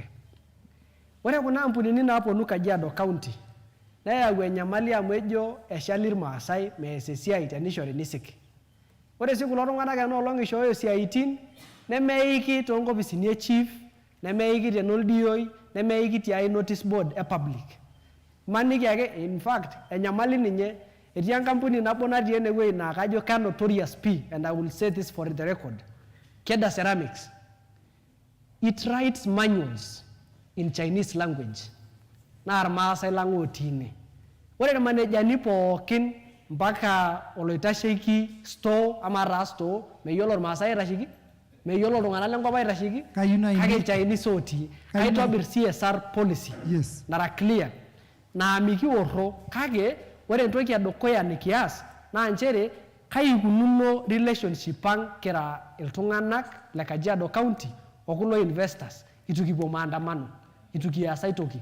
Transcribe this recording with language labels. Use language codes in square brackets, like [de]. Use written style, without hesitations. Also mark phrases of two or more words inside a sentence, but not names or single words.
[mas] Ore kuna ampunini naaponu Kajiado County neyau enyamali amu ejo eshali irmaasai mees esiai tenishori nisik. Ore sii kulo tung'anak enoolong ishooyo siaitin nemeiki toonkopisini e chief, nemeiki tenoldioi, nemeiki tiai notice board e public. Maniki ake, [en] in fact, [mas] enyamali ninye etii enkampuni nabo natii enewueji naa kajo notorious P, [en] and I will say this for the record. Keda Ceramics. It writes manuals in Chinese language. [mas] Naa irmaasai lang otii ine. Ore irmanejani pookin mpaka oloitasheiki store ama taa store meyiolo irmaasai aitasheki, meyiolo iltung'anak lenkop aitasheki, kake Chinese otii. Kaitobir [en] CSR policy [mas] nara clear naa mikiorro, kake ore entoki edukuya nikias naa nchere kaikununo relationship ang kira iltung'anak le Kajiado County okulo investors itu kipuo maandamano, itu kias ai toki.